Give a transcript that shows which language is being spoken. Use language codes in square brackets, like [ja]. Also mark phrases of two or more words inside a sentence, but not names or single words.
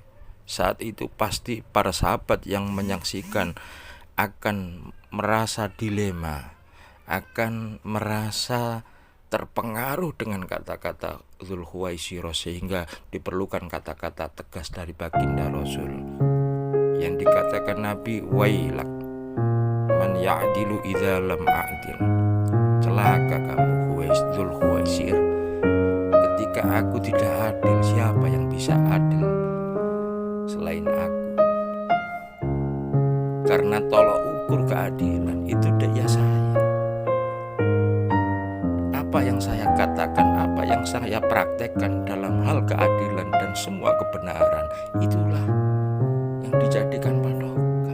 [id] Saat itu pasti para sahabat yang menyaksikan akan merasa dilema, akan merasa terpengaruh dengan kata-kata Dzulkhuwaisirah, sehingga diperlukan kata-kata tegas dari baginda Rasul yang dikatakan Nabi, [ar] وَيْلَكَ مَنْ يَعْدِلُ إِذَا لَمْ أَعْدِلْ. [id] Celaka kamu Dzulkhuwaisir, ketika aku tidak adil, siapa yang bisa adil selain aku? Karena tolak ukur keadilan itu daya saya. Apa yang saya katakan, apa yang saya praktekkan dalam hal keadilan dan semua kebenaran, itulah yang dijadikan patokan.